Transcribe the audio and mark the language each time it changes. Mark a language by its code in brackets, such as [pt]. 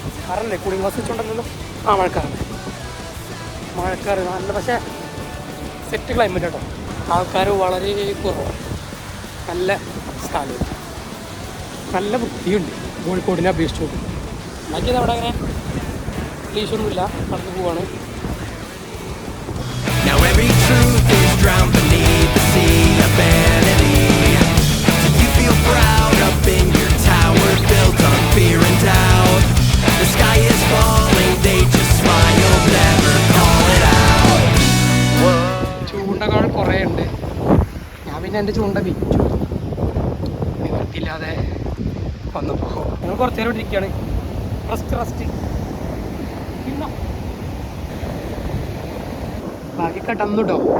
[ml] മഴക്കാറല്ലേ cooling glass വെച്ചുകൊണ്ടല്ലോ. ആ മഴക്കാറുണ്ട്, മഴക്കാറ് നല്ല, പക്ഷേ സെറ്റ് ക്ലൈമറ്റ് കേട്ടോ. ആൾക്കാർ വളരെ കുറവാണ്, നല്ല സ്ഥലം, നല്ല വൃത്തിയുണ്ട് കോഴിക്കോടിനെ അപേക്ഷിച്ചു. ബാക്കിയത് അവിടെ അങ്ങനെ പ്രതീക്ഷയൊന്നുമില്ല, കടന്നു പോവാണ്. [en] Now every truth is drowned beneath the sea of vanity. Do you feel proud up in your tower built on fear and doubt? The sky is falling, they just smile, never call it out. [ml] ചൂണ്ടകൾ കുറേ ഉണ്ട്. ഞാൻ പിന്നെ എൻ്റെ ചൂണ്ട വിറ്റു, നിവർത്തില്ലാതെ വന്നപ്പോൾ. ഞങ്ങൾ കുറച്ച് നേരം ഇരിക്കുകയാണ്. റസ്റ്റ് പിന്നെ ബാക്കി കടന്നു കേട്ടോ.